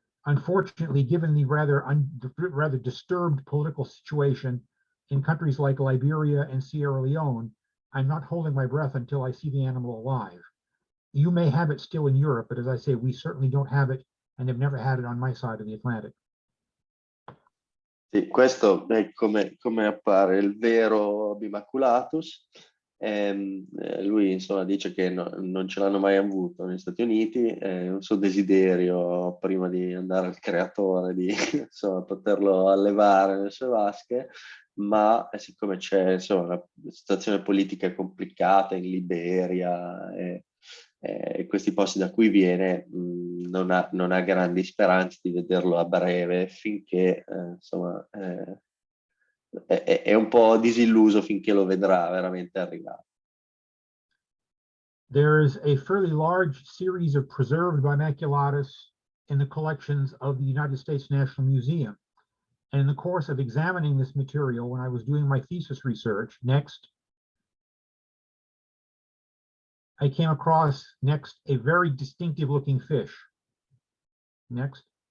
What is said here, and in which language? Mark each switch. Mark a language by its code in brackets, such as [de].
[en] Unfortunately, given the rather disturbed political situation in countries like Liberia and Sierra Leone, I'm not holding my breath until I see the animal alive. You may have it still in Europe, but as I say, we certainly don't have it and have never had it on my side of the Atlantic. [it] Sì, questo è come appare il vero bimaculatus. Lui insomma dice che non ce l'hanno mai avuto negli Stati Uniti, è un suo desiderio prima di andare al creatore di insomma, poterlo allevare nelle sue vasche, ma siccome c'è insomma una situazione politica complicata in Liberia e questi posti da cui viene, non ha grandi speranze di vederlo a breve, finché insomma è un po' disilluso finché lo vedrà veramente arrivare. [en] There's a fairly large series of preserved bimaculatus in the collections of the United States National Museum. And in the course of examining this material, when I was doing my thesis research, I came across a very distinctive looking fish. Next.